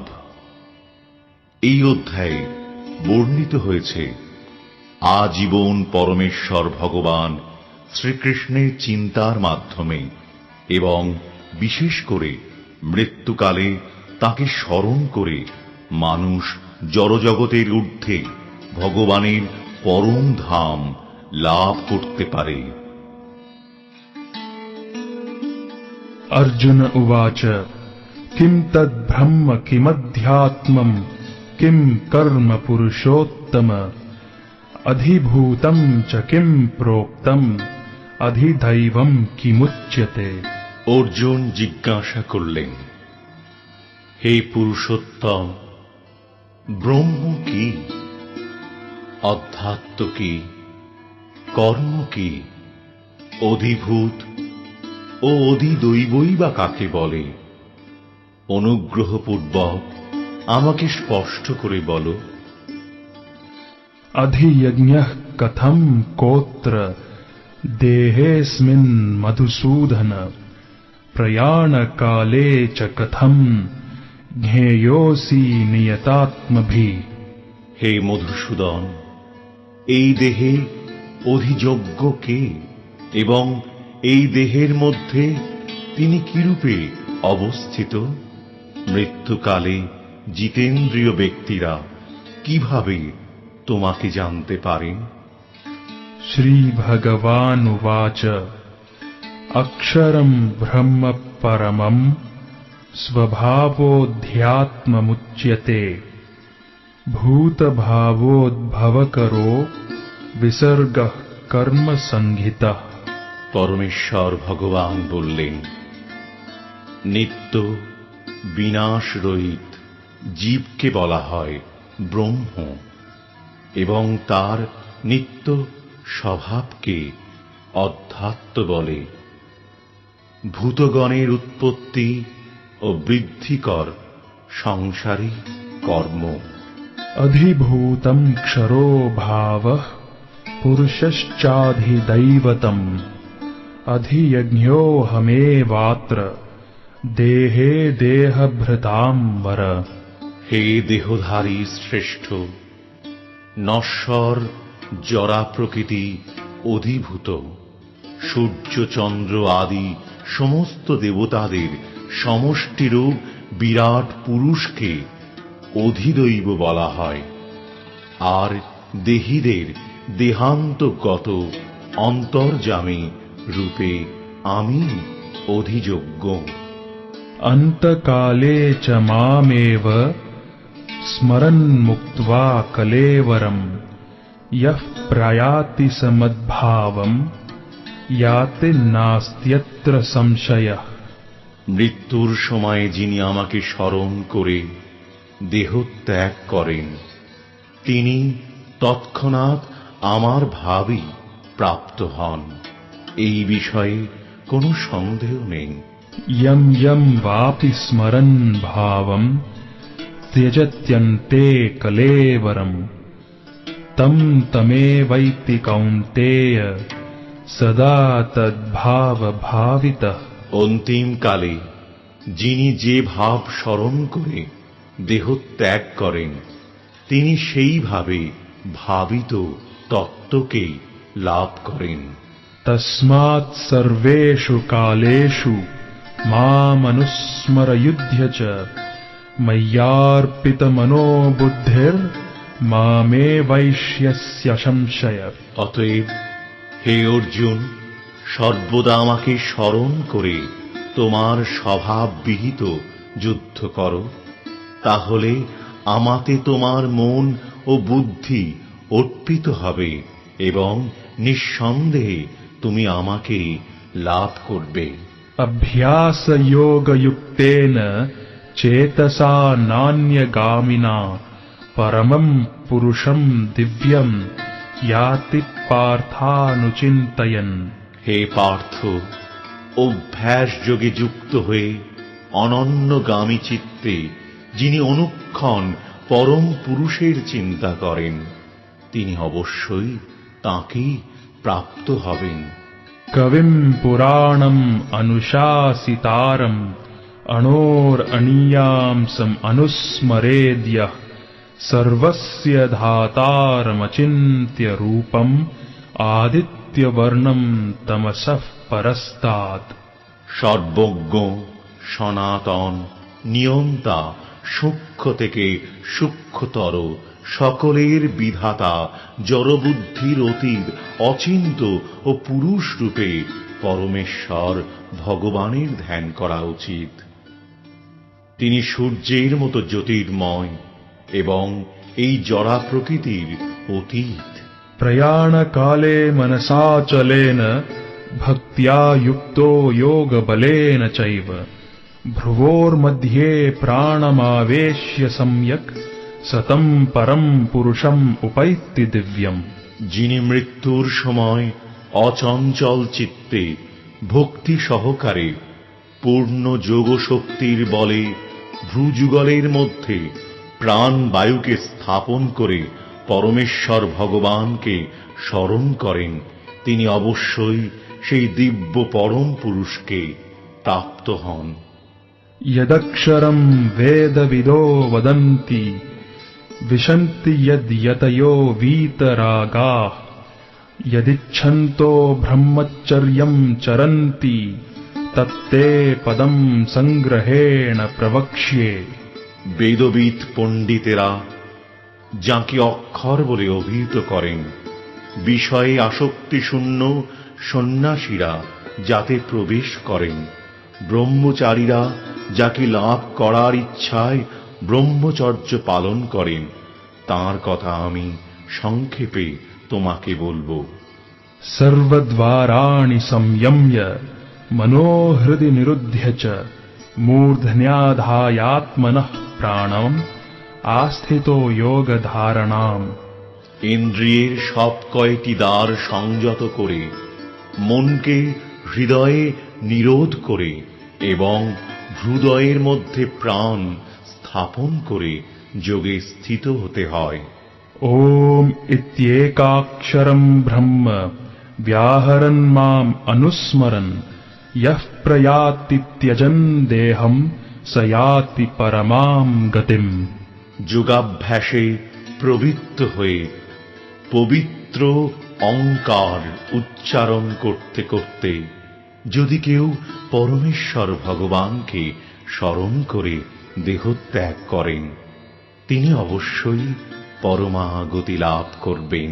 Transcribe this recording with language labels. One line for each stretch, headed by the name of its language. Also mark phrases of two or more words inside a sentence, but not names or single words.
Bangla: এই অধ্যায়ে বর্ণিত হয়েছে আজীবন পরমেশ্বর ভগবান শ্রীকৃষ্ণের চিন্তার মাধ্যমে এবং বিশেষ করে মৃত্যুকালে তাকে স্মরণ করে মানুষ জড়জগতের ঊর্ধ্বে ভগবানের পরম ধাম লাভ করতে পারে।
Sanskrit: अर्जुन उवाच किं तद्ब्रह्म किमध्यात्मम् किं कर्म पुरुषोत्तम अधिभूतं च किं प्रोक्तम् अधिदैवं किमुच्यते।
Bangla: অর্জুন জিজ্ঞাসা করলেন, হে পুরুষোত্তম, ব্রহ্ম কি, অধ্যাত্ম কি, কর্ম কি, অধিভূত ও অধিদৈবই বা কাকে বলে? অনুগ্রহপূর্বক আমাকে স্পষ্ট করে বলো।
Sanskrit: अधियज्ञः कथं कोत्र देहेऽस्मिन् मधुसूदन प्रयाणकाले च कथं ज्ञेयोऽसि नियतात्मभिः।
Bangla: হে মধুসূদন, এই দেহে অধিযজ্ঞ কে এবং এই দেহের মধ্যে তিনি কিরূপে অবস্থিত? মৃত্যুকালে জিতেন্দ্রিয় ব্যক্তিরা কিভাবে তোমাকে জানতে পারেন?
Sanskrit: श्रीभगवानुवाच अक्षरं ब्रह्म परमं स्वभावोऽध्यात्ममुच्यते भूतभावोद्भवकरो विसर्गः कर्म संहितः।
Bangla: পরমেশ্বর ভগবান বললেন, নিত্য বিনাশ রহিত জীবকে বলা হয় ব্রহ্ম এবং তার নিত্য স্বভাবকে অধ্যাত্ম বলে। ভূতগণের উৎপত্তি ও বৃদ্ধিকর সংসারী কর্ম।
Sanskrit: अधिभूतं क्षरो भावः पुरुषश्चाधिदैवतम् अधियज्ञोऽहमेवात्र देहे देहभृतां वर।
Bangla: হে দেহধারী শ্রেষ্ঠ, নশ্বর জরা প্রকৃতি অধিভূত সূর্য চন্দ্র আদি সমস্ত দেবতাদের সমষ্টিরূপ বিরাট পুরুষকে অধিদৈব বলা হয়। আর দেহীদের দেহান্তগত অন্তর্যামী রূপে আমি অধিযোগ্য।
Sanskrit: अन्तकाले च मामेव स्मरन् मुक्त्वा कलेवरम् यः प्रयाति समद्भावम् याति नास्त्यत्र संशयः।
Bangla: মৃত্যুর সময়ে যিনি আমাকে স্মরণ করে দেহত্যাগ করেন, তিনি তৎক্ষণাৎ আমার ভাবই প্রাপ্ত হন, এই বিষয়ে কোনো সন্দেহ নেই।
Sanskrit: यं यं वापि स्मरन् भावं त्यजत्यन्ते कलेवरम् तं तमेवैति कौन्तेय सदा तद्भाव भावितः।
Bangla: অন্তিমকালে যিনি যে ভাব স্মরণ করে দেহত্যাগ করেন, তিনি সেইভাবে ভাবিত তত্ত্বকে লাভ করেন।
Sanskrit: तस्मात् सर्वेषु कालेषु मामनुस्मरयुध्य च मय्यार्पितमनो बुद्धिर्मामेवैष्यस्य संशय।
Bangla: অতএব হে অর্জুন, সর্বদা আমাকে স্মরণ করে তোমার স্বভাববিহিত যুদ্ধ করো, তাহলে আমাতে তোমার মন ও বুদ্ধি অর্পিত হবে এবং নিঃসন্দেহে তুমি আমাকে লাভ করবে।
Sanskrit: अभ्यासयोगयुक्तेन चेतसा नान्यगामिना परमं पुरुषं दिव्यं याति पार्थानुचिन्तयन्।
Bangla: হে পার্থ, অভ্যাস যোগে যুক্ত হয়ে অনন্যগামী চিত্তে যিনি অনুক্ষণ পরম পুরুষের চিন্তা করেন, তিনি অবশ্যই তাঁকেই প্রাপ্ত হবেন।
Sanskrit: कविं पुराणम् अनुशासितारम् अणोरनीयांसम् अनुस्मरेद्यः सर्वस्य धातारमचिन्त्य रूपम् आदित्यवर्णम् तमसः परस्तात्।
Bangla: সর্বজ্ঞ, সনাতন, নিয়ন্তা, সূক্ষ্ম থেকে সূক্ষ্মতর, সকলের বিধাতা, জড়বুদ্ধির অতীত, অচিন্ত ও পুরুষ রূপে পরমেশ্বর ভগবানের ধ্যান করা উচিত। তিনি সূর্যের মতো জ্যোতির্ময় এবং এই জড়া প্রকৃতির অতীত।
Sanskrit: प्रयाणकाले मनसाचलेन भक्त्या युक्तो योगबलेन चैव भ्रुवोर्मध्ये प्राणमावेश्य सम्यक् सतं परं पुरुषम् उपैति दिव्यम्।
Bangla: যিনি মৃত্যুর সময় অচঞ্চল চিত্তে ভক্তি সহকারে পূর্ণ যোগশক্তির বলে ভ্রুযুগলের মধ্যে প্রাণবায়ুকে স্থাপন করে পরমেশ্বর ভগবানকে স্মরণ করেন, তিনি অবশ্যই সেই দিব্য পরম পুরুষকে প্রাপ্ত হন।
Sanskrit: यदक्षरम् वेदविदो वदन्ति विशन्ति यद्यतयो वीतरागाः यदिच्छन्तो ब्रह्मचर्यम् चरन्ति तत्ते पदम् संग्रहेण प्रवक्ष्ये।
Bangla: বেদবিদ পণ্ডিতেরা যাকে অক্ষর বলে অভিহিত করেন, বিষয়ে আসক্তিশূন্য সন্ন্যাসীরা যাতে প্রবেশ করেন, ব্রহ্মচারীরা যাকে লাভ করার ইচ্ছায় ব্রহ্মচর্য পালন করেন, তাঁর কথা আমি সংক্ষেপে তোমাকে বলবো।
Sanskrit: सर्वद्वाराणि संयम्य मनोहृदि निरुध्य च मूर्धन्याधायात्मनः प्राणम् आस्थितो योगधारणाम्।
Bangla: ইন্দ্রিয়ের সব কয়টি দ্বার সংযত করে, মনকে হৃদয়ে নিরোধ করে এবং হৃদয়ের মধ্যে প্রাণ স্থাপন করে যোগে স্থিত হতে হয়।
Sanskrit: ओम इत्येकाक्षरम् ब्रह्म व्याहरन् माम् अनुस्मरन् यः प्रयाति त्यजन् देहम् स याति परमाम् गतिम्।
Bangla: যোগাভ্যাসে প্রবৃত্ত হয়ে পবিত্র অঙ্কার উচ্চারণ করতে করতে যদি কেউ পরমেশ্বর ভগবানকে স্মরণ করে দেহত্যাগ করেন, তিনি অবশ্যই পরমাগতি লাভ করবেন।